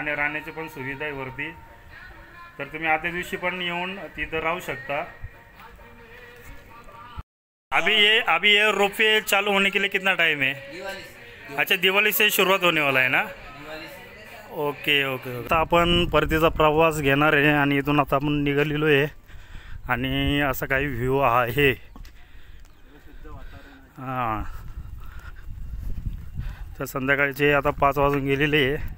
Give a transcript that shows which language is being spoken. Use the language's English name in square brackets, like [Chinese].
[Marathi] आणि राहण्याची पण सुविधा आहे वरती. तर तुम्ही आदल्या दिवशी पण येऊन तिथं राहू शकता. [Hindi] अभी ये रोपवे चालू होने के लिए कितना टाइम है? अच्छा दिवाळी से शुरुआत होने वाला है ना. [English] Okay okay. [Marathi] आता आपण परतीचा प्रवास घेणार आहे आणि इथून आता आपण निघालेलो आहे. आणि असा काही व्ह्यू आहे. हां तर संध्याकाळचे आता 5 वाजून गेलेले आहे.